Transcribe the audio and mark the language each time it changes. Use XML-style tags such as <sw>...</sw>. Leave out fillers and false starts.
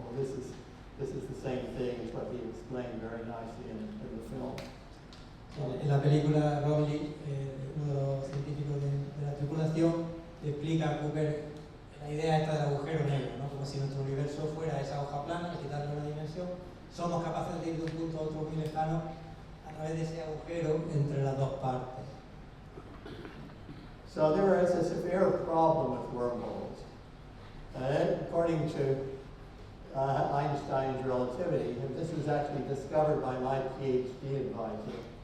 <en>Well, this is the same thing as what he explained very nicely in the film.</en> <es>En la película, Romilly, uno de los científicos de la tripulación, explica a Cooper la idea esta del agujero negro, ¿no? Como si nuestro universo fuera esa hoja plana, al quitarle una dimensión, somos capaces de ir de un punto a otro muy lejano a través de ese agujero entre las dos partes.</es> <en>So there is a severe problem with wormholes. According to Einstein's relativity, and this was actually discovered by my PhD advisor</en>